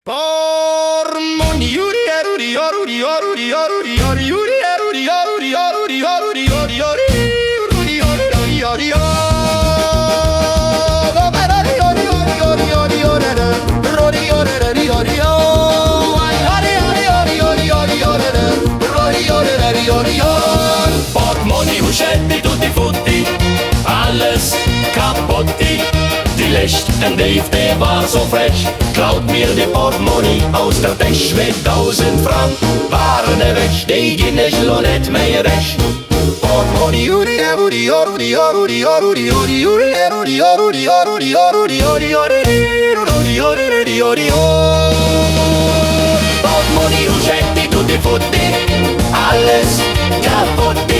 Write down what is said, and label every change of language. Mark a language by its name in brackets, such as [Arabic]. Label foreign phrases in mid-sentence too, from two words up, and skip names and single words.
[Luxembourgish] Portmonni, uri eruri oruri oruri oruri ori uri eruri oruri oruri oruri ori ori uri oruri ori Portmonni, husch, Äddi, [Italian] tutti frutti, [Luxembourgish] alles kapotti. Die lescht, en Déif, der war so frech, klaut mir die Porte-Monni aus der Täsch mit 1000 Frang, waren ewech, die ginn ich lo net mehr recht. Portmonni, uri eruri oruri oruri oruri ori uri eruri oruri oruri oruri ori ori oruri ori Portmonni, husch, Äddi, [Italian] tutti frutti, [Luxembourgish] alles kapotti.